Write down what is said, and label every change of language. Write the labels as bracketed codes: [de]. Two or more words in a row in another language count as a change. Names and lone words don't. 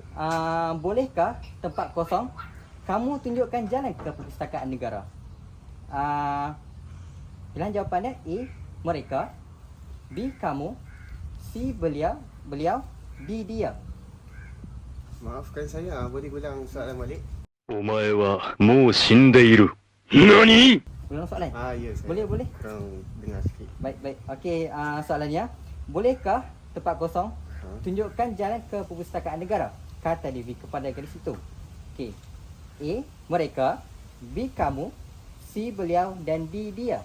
[ms] Bolehkah tempat kosong kamu tunjukkan jalan ke perpustakaan negara? Pilihan jawapannya A, mereka, B, kamu, C, beliau, D, dia. Maafkan saya, boleh ulang soalan balik? [ja] お前はもう死んでいる。何？ [ms] Ulang soalan. Ya, saya. Boleh. Kurang dengar sikit. Baik. Okey, soalannya, bolehkah tempat kosong tunjukkan jalan ke perpustakaan negara? Kata Devi kepada gadis itu. Okey. A, mereka, B, kamu, C, beliau dan D, dia.